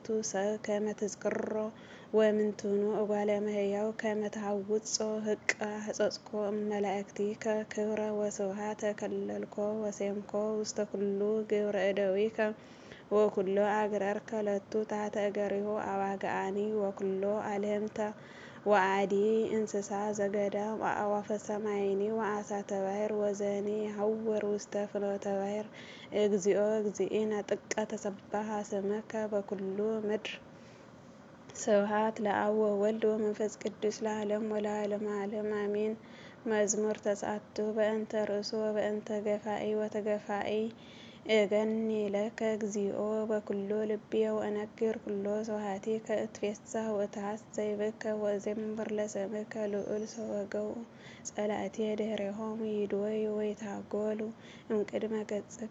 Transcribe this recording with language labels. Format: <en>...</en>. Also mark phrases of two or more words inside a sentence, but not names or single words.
<gez>ሰብ ከመ ትዝክሮ ወምንትኑ እጓለ እመሕያው ከመ ተሐውፆ ህቀ ሐጸጽኮ እመላእክቲከ ክብረ ወስብሐተ ከለልኮ ወሴምኮ ውስተ ኩሉ ግብረ እደዊከ ወኩሎ አግረርከ ለቱ ታሕተ እገሪሁ አባግዓኒ ወኩሎ አልህምተ ወአዲ እንስሳ ዘገዳም አዕዋፈ ሰማይኒ ወአሳተ ባሕር ወዘኒ ይሐውር ውስተ ፍኖተ ባሕር እግዚኦ እግዚእነ ጥቀ ተሰብሐ ስምከ በኩሉ ምድር። ስብሐት ለአብ ወወልድ ወመንፈስ ቅዱስ ለዓለም ወለዓለመ ዓለም አሜን። መዝሙር ተስዓቱ በእንተ ርእሱ ወበእንተ ገፋኢ ወተገፋኢ እገኒ ለከ እግዚኦ በኩሉ ልብየ ወእነግር ኩሎ ስብሐቲከ እትፌሳህ ወእትሐሰይ ብከ ወእዜምር ለስምከ ልዑል ሰወገው ጸላእትየ ድኅሬሆሙ ይድወዩ ወይትሐጐሉ እምቅድመ ገጽከ</gez>